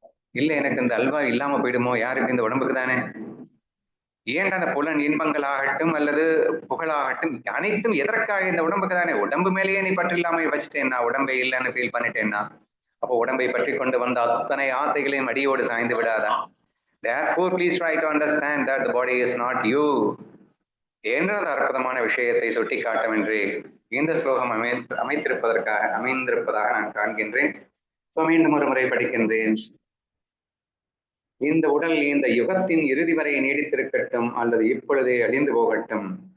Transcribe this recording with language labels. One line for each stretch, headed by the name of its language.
Tamil: இல்ல எனக்கு இந்த அல்வா இல்லாம போயிடுமோ? யாருக்கு? இந்த உடம்புக்கு தானே. ஏன்டா அந்த புலன் இன்பங்கள் ஆகட்டும் அல்லது புகழாகட்டும் அனைத்தும் எதற்காக? இந்த உடம்புக்கு தானே. உடம்பு மேலேயே நீ பற்று இல்லாம வச்சுட்டேன்னா, உடம்பை இல்லைன்னு ஃபீல் பண்ணிட்டேன்னா, அப்போ உடம்பை பற்றி கொண்டு வந்த அத்தனை ஆசைகளையும் அடியோடு சாய்ந்து விடாதா?
English: Therefore, please try to understand that the body is not you.
Tamil: என்ற அற்புதமான விஷயத்தை சுட்டி காட்டவென்று இந்த ஸ்லோகம் அமைந்திருப்பதாக நான் காண்கின்றேன். மீண்டும் ஒரு முறை படிக்கின்றேன். இந்த உடல் இந்த யுகத்தின் இறுதி வரை நீடித்திருக்கட்டும் அல்லது இப்பொழுதே அழிந்து போகட்டும்.